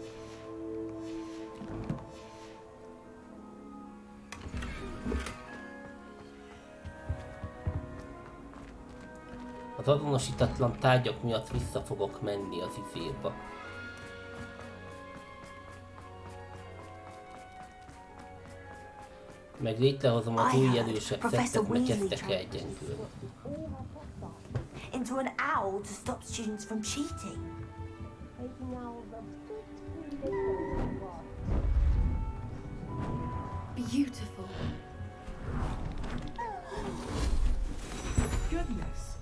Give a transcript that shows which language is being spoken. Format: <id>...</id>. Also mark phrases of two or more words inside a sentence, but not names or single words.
<hu>Az azonosítatlan tárgyak miatt vissza fogok menni az izéba. Meg létrehozom az új erősebb szettet, mert kezdtek el gyengülni.</hu> <en>Into an owl to stop students from cheating. Beautiful. Goodness.</en>